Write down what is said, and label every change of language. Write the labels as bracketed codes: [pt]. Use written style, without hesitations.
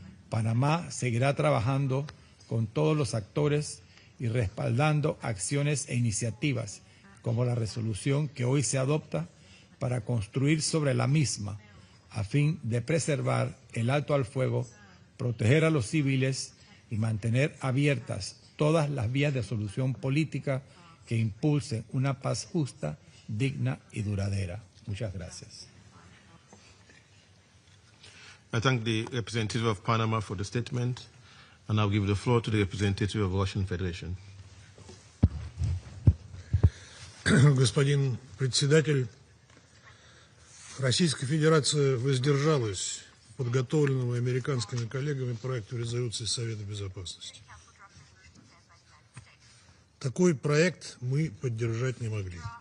[es] Panamá seguirá trabajando con todos los actores y respaldando acciones e iniciativas como la resolución que hoy se adopta para construir sobre la misma a fin de preservar el alto al fuego, proteger a los civiles y mantener abiertas todas las vías de solución política que impulsen una paz justa, digna y duradera. Muchas gracias. [en] I thank the representative of Panama for the statement, and I'll give the floor to the representative of Russian Federation. [ru] Господин председатель, Российская Федерация воздержалась в подготовленном американскими коллегами проекту резолюции Совета Безопасности. Такой проект мы поддержать не могли.